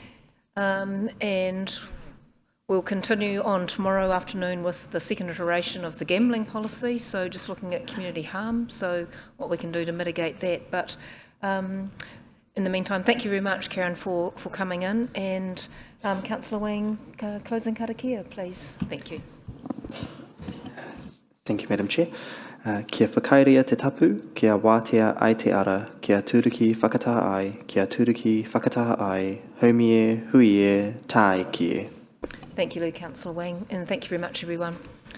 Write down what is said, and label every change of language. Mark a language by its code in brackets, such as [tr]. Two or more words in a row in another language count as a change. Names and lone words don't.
[en] And we'll continue on tomorrow afternoon with the second iteration of the gambling policy, so just looking at community harm, so what we can do to mitigate that. But in the meantime, thank you very much, Karen, for coming in. And Councillor Wing, closing karakia, please. Thank you. Thank you, Madam Chair. [mi] Kia whakairea te tapu, kia wātea ai te ara, kia tūruki whakataha ai, kia tūruki whakataha ai, haumie, huie, tāekie. [en] Thank you, Councillor Wing, and thank you very much, everyone.